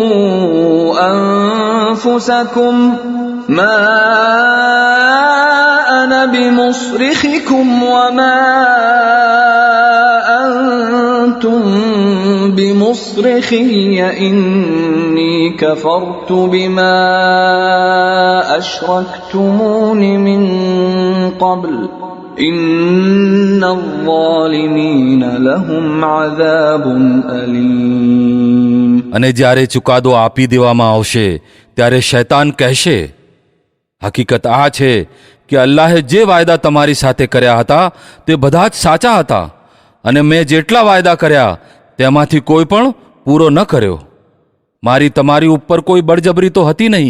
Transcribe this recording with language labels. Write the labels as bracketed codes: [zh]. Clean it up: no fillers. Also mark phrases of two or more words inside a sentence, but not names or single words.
[ar] أنفسكم ما أنا بمصرخكم وما أنتم بمصرخي إني كفرت بما أشركتمون من قبل إن الظالمين لهم عذاب أليم. [gu] અને જ્યારે ચુકાદો આપી દેવામાં આવશે ત્યારે શૈતાન કહેશે, હકીકત આ છે કે અલ્લાહે જે વાયદા તમારી સાથે કર્યા હતા તે બધા જ સાચા હતા અને મેં જેટલા વાયદા કર્યા તેમાંથી કોઈ પણ પૂરો ન કર્યો. મારી તમારી ઉપર કોઈ બળજબરી તો હતી નહીં.